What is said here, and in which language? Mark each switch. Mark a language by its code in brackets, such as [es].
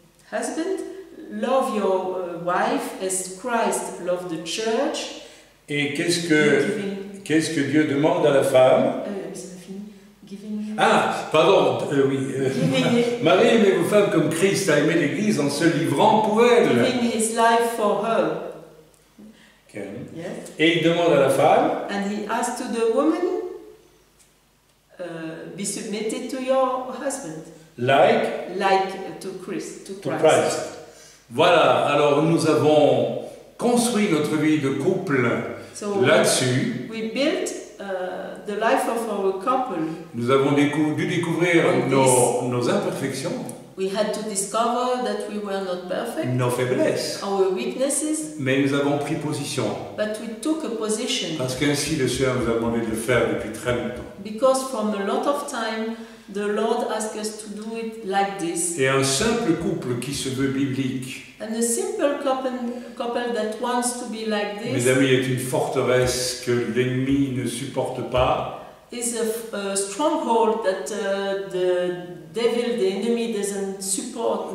[en] Husband, love your wife as Christ loved the church. [fr] Et qu'est-ce que Dieu demande à la femme? [en] Giving, [fr] Ah, pardon, oui. Marie, aimez vos femmes comme Christ a aimé l'Église en se livrant pour elle. [en] giving his life for her. Okay. Yes. [fr] Et il demande à la femme, [en] And he asked to the woman, be submitted to your husband, like to Christ. [fr] Voilà, alors nous avons construit notre vie de couple [en] So [fr] là-dessus. [en] we built the life of our couple. [fr] Nous avons dû découvrir nos imperfections, [en] We had to discover that we were not perfect, [fr] nos faiblesses, [en] our weaknesses, [fr] mais nous avons pris position, [en] but we took a position. [fr] parce qu'ainsi le Seigneur nous a demandé de le faire depuis très longtemps. [en] Because from a lot of time, the Lord asked us to do it like this. [fr] Et un simple couple qui se veut biblique, [en] And a simple couple that wants to be like [fr] mes [en] this [fr] amis, est une forteresse que l'ennemi ne supporte pas. [en] is a stronghold that the devil, the enemy, doesn't support,